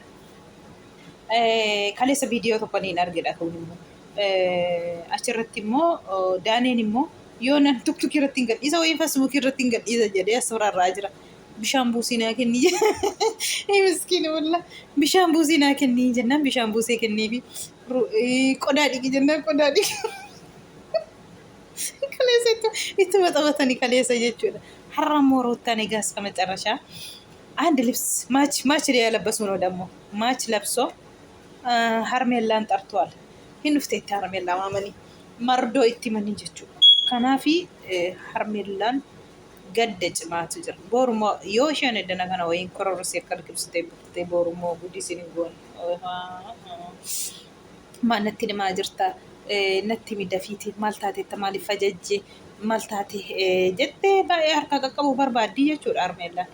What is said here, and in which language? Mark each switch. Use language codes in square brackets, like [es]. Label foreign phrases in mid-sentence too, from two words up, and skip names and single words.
[om] Kaleessa viidiyoo tokko niin argedha ta'uun immoo achirratti immoo daaneen immoo yoo nan tuktukii irratti hin gadhiisa wayii fasmukii irratti hin gadhiisa jedhee asirraa jira. Bishaan buusii naa kennii miskiina wallah bishaan buusii naa kennii jennaan bishaan buusee kennii fi qodaa dhiqi jennaan qodaa dhiqi kaleessa itti maxxabatanii kaleessa jechuudha. Har'a immoo Ruuttaan egaa [am] እስከ መጨረሻ አንድ ልብስ ማች ያለበሱ ነው ደግሞ ማች ለብሶ ሀርሜላን ጠርቷል። [om] ሂንፍቴት ሀርሜላ ማመኒ መርዶ itti mani jechuudha. Kanaafi ሀርሜላን gadda cimaatu jira. Borumoo yoo isheen eddana kana wayiin kororosee akka argibsitee buftee borumoo guddi isin hin goone. Maal natti himaa jirta? Natti midhafiiti maal taateetta maaliif ajajje maal taate jettee baay'ee harka qaqqabu barbaaddi jechuudha Harmeellaan.